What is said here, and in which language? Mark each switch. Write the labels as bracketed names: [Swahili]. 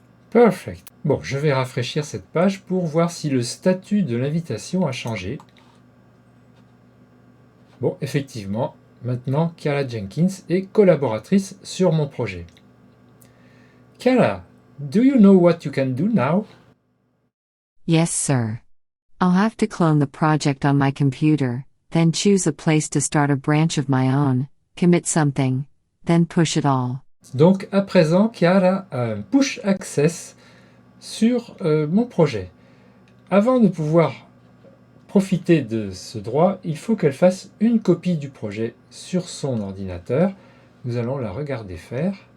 [English] Perfect. [French] Bon, je vais rafraîchir cette page pour voir si le statut de l'invitation a changé. Bon, effectivement, maintenant Carla Jenkins est collaboratrice sur mon projet. [English] Carla, do you know what you can do now? Yes, sir. I'll have to clone the project on my computer, then choose a place to start a branch of my own, commit something, then push it all. [French] Donc à présent, Chiara a un push access sur mon projet. Avant de pouvoir profiter de ce droit, il faut qu'elle fasse une copie du projet sur son ordinateur. Nous allons la regarder faire.